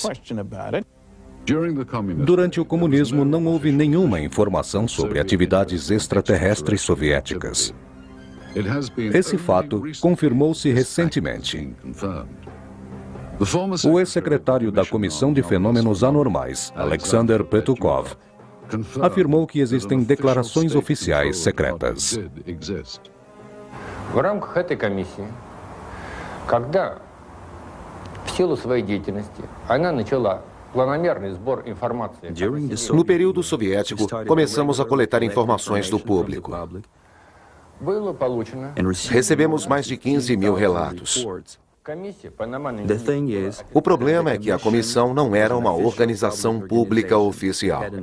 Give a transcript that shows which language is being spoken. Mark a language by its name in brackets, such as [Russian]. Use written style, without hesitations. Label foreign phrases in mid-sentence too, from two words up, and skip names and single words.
[Portuguese] Durante o comunismo, não houve nenhuma informação sobre atividades extraterrestres soviéticas. Esse fato confirmou-se recentemente. O ex-secretário da Comissão de Fenômenos Anormais, Alexander Petukov, afirmou que existem declarações oficiais secretas. [Russian] В рамках этой комиссии, когда в силу своей деятельности она начала [Portuguese] No período soviético, começamos a coletar informações do público. Recebemos mais de 15 mil relatos. O problema é que a comissão não era uma organização pública oficial.